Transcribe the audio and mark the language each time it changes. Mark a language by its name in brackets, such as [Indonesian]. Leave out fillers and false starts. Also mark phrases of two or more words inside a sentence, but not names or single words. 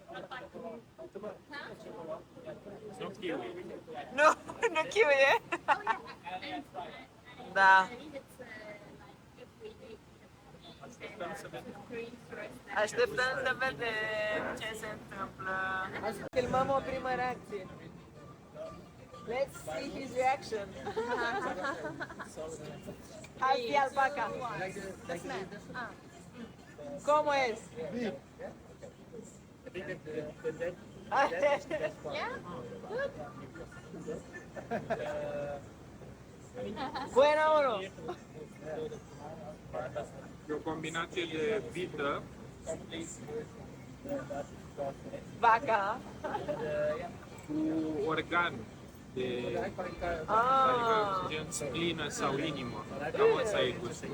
[Romanian] Nu chiuie? Da. Așteptăm să vedem ce se întâmplă. Filmăm o primă reacție. [English] Let's see his reaction. [Romanian] Hai fi alpaca. [Spanish] ¿Cómo es? Bueno o no? [Romanian] E o combinație de vită Vaca. cu organ de gen splină sau inimă. Cam asta e gustul.